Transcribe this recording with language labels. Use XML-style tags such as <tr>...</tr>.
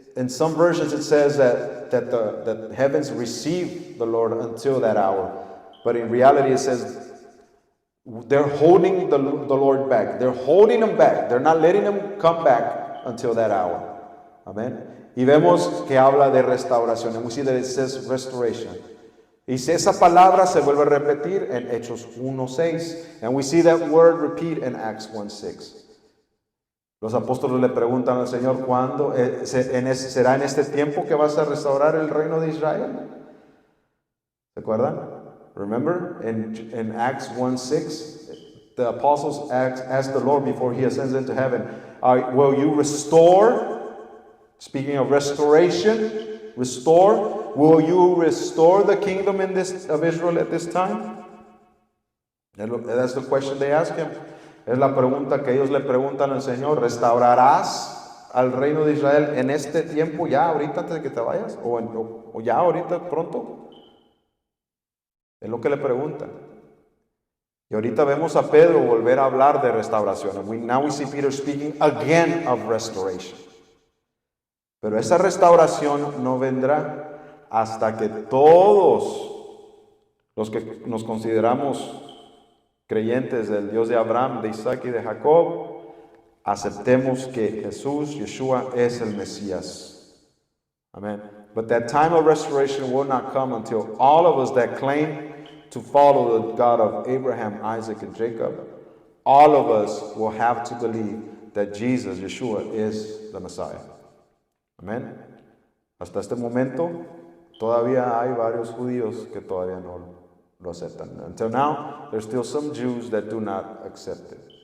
<en>In some versions it says that the heavens receive the Lord until that hour, but in reality it says they're holding the Lord back. They're holding him back. They're not letting him come back until that hour. Amen.</en> <es>Y vemos que habla de restauración.</es> <en>And we see that it says restoration.</en> <es>Y esa palabra se vuelve a repetir en Hechos 1:6.</es> <en>And we see that word repeat in Acts 1:6.</en> <es>Los apóstoles le preguntan al Señor, ¿cuándo será en este tiempo que vas a restaurar el reino de Israel? ¿Se acuerdan?</es> <en>Remember in Acts 1:6, the apostles asked the Lord before he ascends into heaven, will you restore? Speaking of restoration, will you restore the kingdom of Israel at this time? That's the question they ask him.</en> <es>Es la pregunta que ellos le preguntan al Señor. ¿Restaurarás al reino de Israel en este tiempo, ya ahorita antes de que te vayas? ¿O ya ahorita pronto? Es lo que le preguntan. Y ahorita vemos a Pedro volver a hablar de restauración.</es> <en>Now we see Peter speaking again of restoration.</en> <es>Pero esa restauración no vendrá hasta que todos los que nos consideramos creyentes del Dios de Abraham, de Isaac y de Jacob, aceptemos que Jesús, Yeshua, es el Mesías.</es> <en>Amen. But that time of restoration will not come until all of us that claim to follow the God of Abraham, Isaac, and Jacob, all of us will have to believe that Jesus, Yeshua, is the Messiah. Amen.</en> <es>Hasta este momento, todavía hay varios judíos que todavía no lo aceptan.</es> <en>Until now, there's still some Jews that do not accept it.</en>